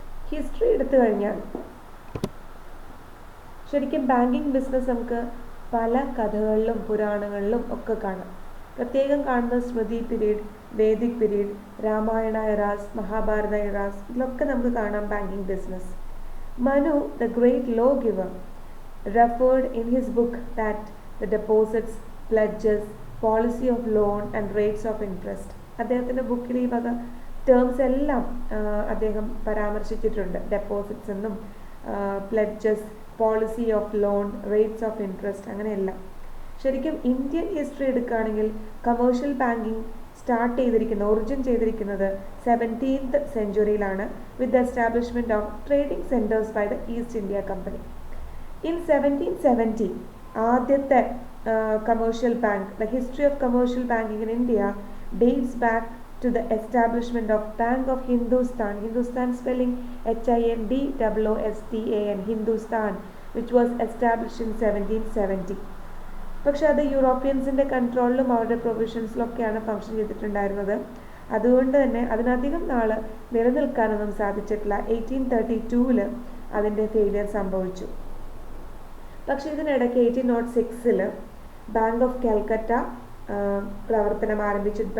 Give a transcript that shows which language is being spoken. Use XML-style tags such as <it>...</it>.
<ml>History എടുത്തു കഴിഞ്ഞാൽ ശരിക്കും ബാങ്കിങ് ബിസിനസ് നമുക്ക് പല കഥകളിലും പുരാണങ്ങളിലും ഒക്കെ കാണാം. പ്രത്യേകം കാണുന്നത് സ്മൃതി period, Vedic period, Ramayana എറാസ്, Mahabharata എറാസ്, ഇതിലൊക്കെ നമുക്ക് കാണാം banking business.</ml> <en>Manu, the great lawgiver, referred in his book that the deposits, pledges, policy of loan and rates of interest.</en> <ml>അദ്ദേഹത്തിൻ്റെ ബുക്കിൽ ഈ വക ടേംസ് എല്ലാം അദ്ദേഹം പരാമർശിച്ചിട്ടുണ്ട്. ഡെപ്പോസിറ്റ്സ് എന്നും പ്ലെഡ്ജസ്, policy of loan, rates of interest, അങ്ങനെയെല്ലാം. ശരിക്കും ഇന്ത്യൻ ഹിസ്റ്ററി എടുക്കുകയാണെങ്കിൽ കമേഴ്ഷ്യൽ ബാങ്കിങ് സ്റ്റാർട്ട് ചെയ്തിരിക്കുന്നത്, ഒറിജിൻ ചെയ്തിരിക്കുന്നത് 17th സെഞ്ച്വറിയിലാണ്</ml> <en>With the establishment of trading centres by the East India Company. In 1770 ആദ്യത്തെ commercial bank. The history of commercial banking in India dates back to the establishment of Bank of Hindustan, Hindustan spelling HINDOOSTAN, Hindustan, which was established in 1770.</en> <ml>പക്ഷെ അത് യൂറോപ്യൻസിൻ്റെ കൺട്രോളിലും അവരുടെ പ്രൊവിഷൻസിലൊക്കെയാണ് function ചെയ്തിട്ടുണ്ടായിരുന്നത്. അതുകൊണ്ട് തന്നെ അതിനധികം നാൾ നിലനിൽക്കാനൊന്നും സാധിച്ചിട്ടില്ല. 1832 അതിൻ്റെ ഫെയിലിയർ സംഭവിച്ചു. പക്ഷേ ഇതിനിടയ്ക്ക് 1806 ബാങ്ക് ഓഫ് കാൽക്കട്ട പ്രവർത്തനം ആരംഭിച്ചു.</ml>